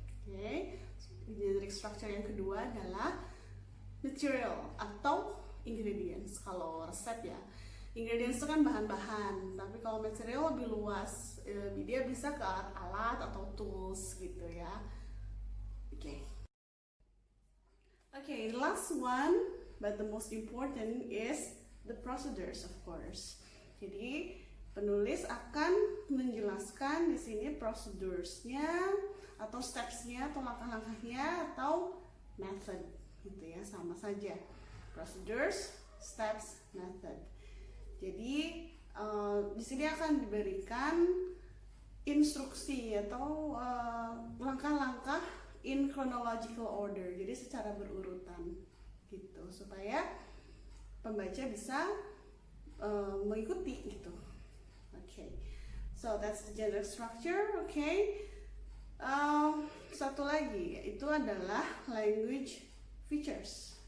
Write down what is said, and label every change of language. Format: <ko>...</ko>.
<id>Oke, generic structure yang kedua adalah material atau ingredients. Kalau resep ya, ingredients itu kan bahan-bahan, tapi kalau material lebih luas, dia bisa ke alat atau tools gitu ya.</id> <en>Oke, the last one but the most important is the procedures, of course.</en> <id>Jadi penulis akan menjelaskan di sini proceduresnya atau stepsnya atau langkah-langkahnya atau method gitu ya, sama saja. Procedures, steps, method. Jadi di sini akan diberikan instruksi atau langkah-langkah</id> <en>in chronological order,</en> <id>jadi secara berurutan gitu, supaya pembaca bisa mengikuti gitu.</id> <en>Oke, so that's the general structure.</en> <id>Oke, satu lagi itu adalah language features.</id>